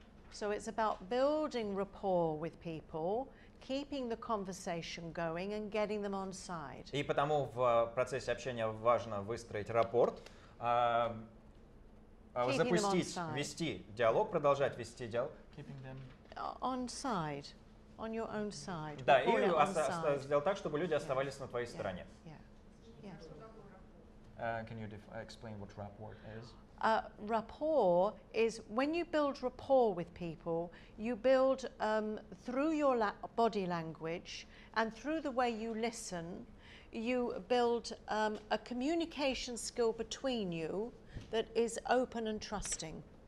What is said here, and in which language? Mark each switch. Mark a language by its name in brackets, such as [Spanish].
[English] So it's about building rapport with people, keeping the conversation going and getting them on side. [Russian] И потому в процессе общения важно выстроить рапорт, запустить, вести диалог, продолжать вести диалог. [English] Keeping them on side, on your own side. [Russian] Да, и сделать так, чтобы люди оставались на твоей стороне. [English] Can you explain what rapport is? Rapport is when you build rapport with people, you build through your body language and through the way you listen, you build a communication skill between you that is open and trusting.